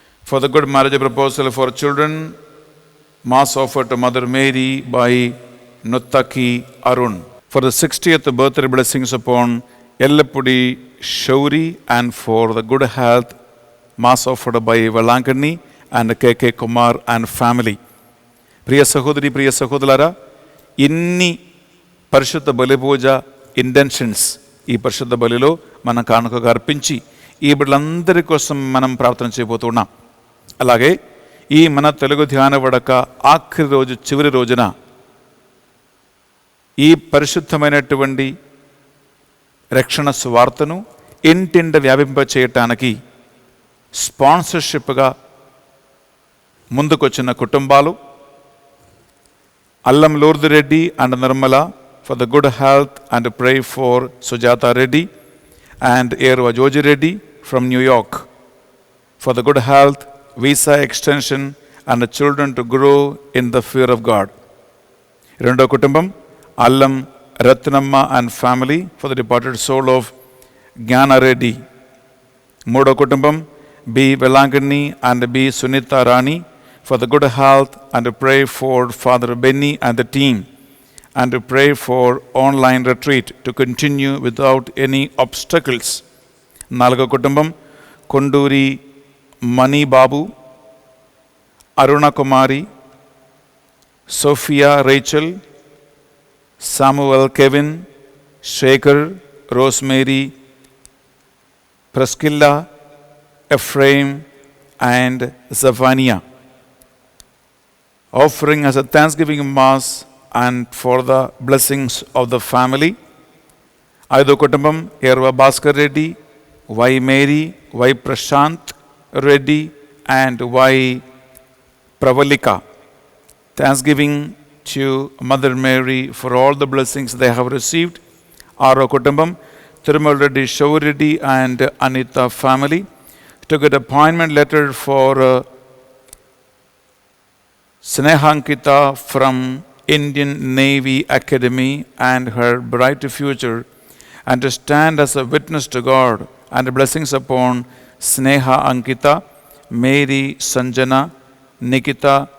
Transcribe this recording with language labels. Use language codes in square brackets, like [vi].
[en] For the good marriage proposal for children. Mass offered to Mother Mary by Nuttaki Arun. For the 60th birthday blessings upon Yellapudi Shauri and for the good health, Mass offered by Valankani and KK Kumar and family. [te] Priya Sahodri, Priya Sahodlara, inni పరిశుద్ధ బలి పూజ intentions ఈ పరిశుద్ధ బలిలో మనం కానుకగా అర్పించి ఈ బిడ్డలందరి కోసం మనం ప్రార్థన చేయబోతున్నాం. అలాగే ఈ మన తెలుగు ధ్యాన వడక ఆఖరి రోజు చివరి రోజున ఈ పరిశుద్ధమైనటువంటి రక్షణ సువార్తను ఇంటింట వ్యాపింప చేయటానికి స్పాన్సర్షిప్గా ముందుకొచ్చిన కుటుంబాలు [en] Allam Lourdu Reddy and Nirmala for the good health and pray for Sujatha Reddy and Erva Joji Reddy from New York for the good health visa extension and children to grow in the fear of God. [te] రెండో కుటుంబం [en] Allam Rathnamma and family for the departed soul of Gnana Reddy. [te] మూడో కుటుంబం [en] B Velankanni and B Sunitha Rani for the good health and to pray for Father Benny and the team and to pray for online retreat to continue without any obstacles. [te] నాలుగో కుటుంబం కొండూరి మణి బాబు, Aruna Kumari, Sophia Rachel, సామువల్ Kevin, Shekhar, rosemary, ప్రెస్కిల్లా, ఎఫ్రేమ్ and Zephaniah. [en] Offering as a Thanksgiving Mass and for the blessings of the family. [te] ఐదో కుటుంబం ఎర్వ Bhaskar Reddy, why Mary, why Prashanth Reddy and why Pravalika. [en] Thanksgiving to Mother Mary for all the blessings they have received. [te] ఆరో కుటుంబం Tirumala Reddy, షౌర్ Reddy and Anita family. [en] To get appointment letter for Snehankita from Indian Navy Academy and her bright future, and to stand as a witness to God and blessings upon Sneha Ankita, Mary Sanjana, Nikita,